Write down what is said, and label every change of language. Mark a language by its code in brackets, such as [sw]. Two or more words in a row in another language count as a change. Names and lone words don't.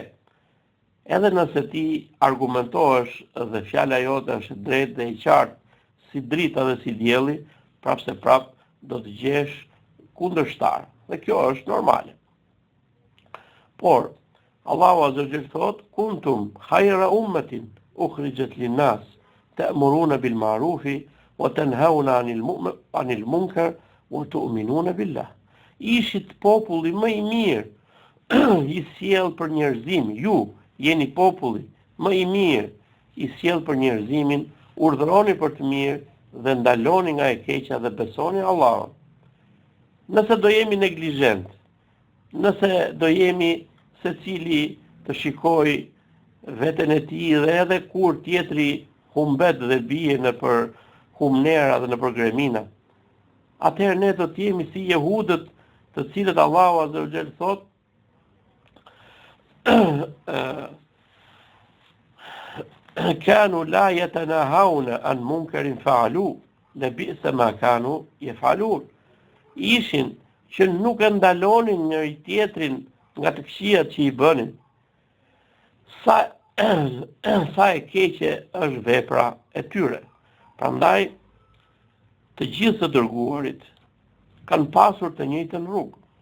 [sq] Edhe nëse ti argumentohesh dhe fjala jote është drejtë dhe e qartë, si drita dhe si dielli, prapse prap do të gjesh kundërshtar. Dhe kjo është normale. Por Allahu [ar] عز وجل [sq] thot: [ar] "كنتم خير أمة أخرجت للناس تأمرون بالمعروف وتنهون عن المنكر وتؤمنون بالله." [sq] Ishit populli më i mirë i sjell për njerëzimin. Ju jeni populli më i mirë i sjell për njerëzimin, urdhëroni për të mirë dhe ndaloni nga e keqja dhe besoni Allahun. Nëse do jemi neglizhent, nëse do jemi secili të shikoj veten e tij dhe edhe kur tjetri humbet dhe bie në për humnera dhe në për gremina, atëherë ne do të jemi si jehudët, të cilët Allahu [ar] عز وجل [sq] thot: [ar] "كانوا لا يتناهون عن منكر فعلوه لبئس ما كانوا يفعلون." [sq] Ishin që nuk e ndalonin njëri tjetrin nga të këqijat që i bënin. Sa e keqe është vepra e tyre. Prandaj, të gjithë të dërguarit kanë pasur të njëjtën rrugë.